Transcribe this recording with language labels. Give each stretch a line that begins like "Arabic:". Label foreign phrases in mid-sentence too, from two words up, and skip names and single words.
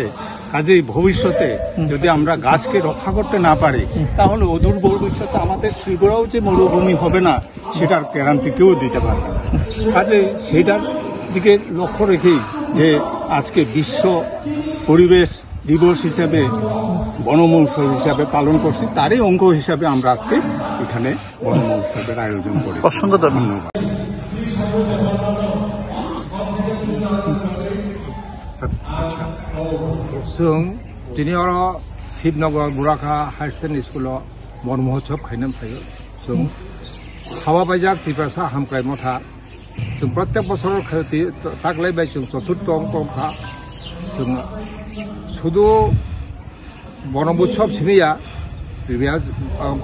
Bangla: কাজেই ভবিষ্যতে যদি আমরা গাছকে রক্ষা করতে না পারি তাহলে অদূর ভবিষ্যতে আমাদের ত্রিপুরাও যে মরুভূমি হবে না সেটার গ্যারান্টি কেউ দিতে পারবে না। কাজে সেটার দিকে লক্ষ্য রেখেই যে আজকে বিশ্ব পরিবেশ দিবস হিসেবে, বন মহোৎসব হিসাবে পালন করছি, তারই অঙ্গ হিসাবে আমরা আজকে এখানে বন মহোৎসবের আয়োজন করি। অসংখ্য ধন্যবাদ।
Bodo: जों दिनै शिबनगर बुराखा हायार सेकेन्डारि स्कुलाव बन महोत्सव खालामनो फैयो। जों हाबा पाइजाक तिप्रासा हामक्राय मथा जों प्रत्येक बोसोर ताकलायबाय जों चतुर्थ अंकखा जों शुधु बन महोत्सव सिमिया बिबिया अंक